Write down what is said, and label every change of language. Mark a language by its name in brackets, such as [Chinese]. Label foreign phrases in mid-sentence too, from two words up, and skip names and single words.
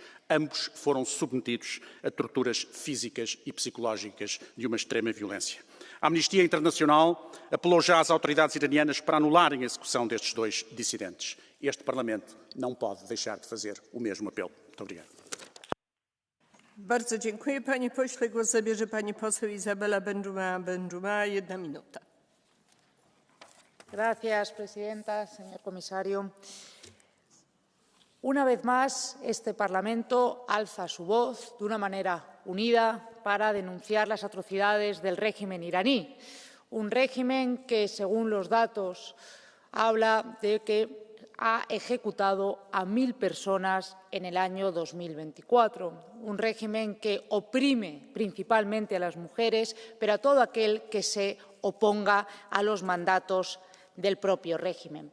[Portuguese] Ambos foram submetidos a torturas físicas e psicológicas de uma extrema violência. A Amnistia Internacional apelou já às autoridades iranianas para anularem a execução destes 2 dissidentes. Este Parlamento não pode deixar de fazer o mesmo apelo. Muito obrigado. [Polish] Bardzo dziękuję, panie pośle. Głos zabierze pani poseł Isabela Benjumea, 1 minuta. [Spanish] Gracias, presidenta, señor comisario. Una vez más, este Parlamento alza su voz de una manera unida para denunciar las atrocidades del régimen iraní, un régimen que, según los datos, habla de que ha ejecutado a 1.000 personas en el año 2024, un régimen que oprime principalmente a las mujeres, pero a todo aquel que se oponga a los mandatos del propio régimen.